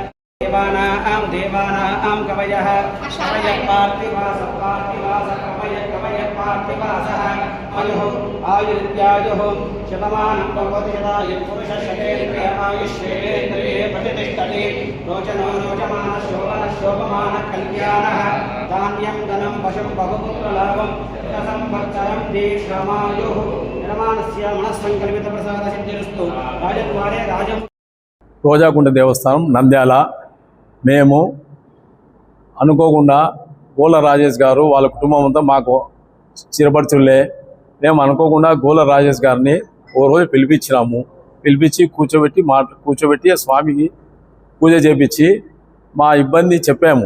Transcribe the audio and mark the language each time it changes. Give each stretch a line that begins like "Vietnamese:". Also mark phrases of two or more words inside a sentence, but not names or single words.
Sanskrit: देवानां कवयः कवयः पार्थिवासः पार्थिवासः कवयः कवयः पार्थिवासः आयुः आयुर्त्यायुः शतमानं भवति यदायुः शतेन्द्रिय आयुष्येन्द्रिये प्रतिष्ठति रोचनो रोचमानः शोभनः शोभमानः कल्याणः धान्यं धनं वशं बहुपुत्रलाभं संवत्सरं दीर्घमायुः निर्माणस्य मनस्संकल्पितप्रसादसिद्धिरस्तु राजद्वारे राजं
Telugu: రోజాకుంట దేవస్థానం నంద్యాల. మేము అనుకోకుండా గోళ్ల రాజేష్ గారు వాళ్ళ కుటుంబం అంతా మాకు చిరపరిచులే. మేము అనుకోకుండా గోళ్ల రాజేష్ గారిని ఓ రోజు పిలిపించి కూర్చోబెట్టి స్వామికి పూజ చేపించి మా ఇబ్బంది చెప్పాము.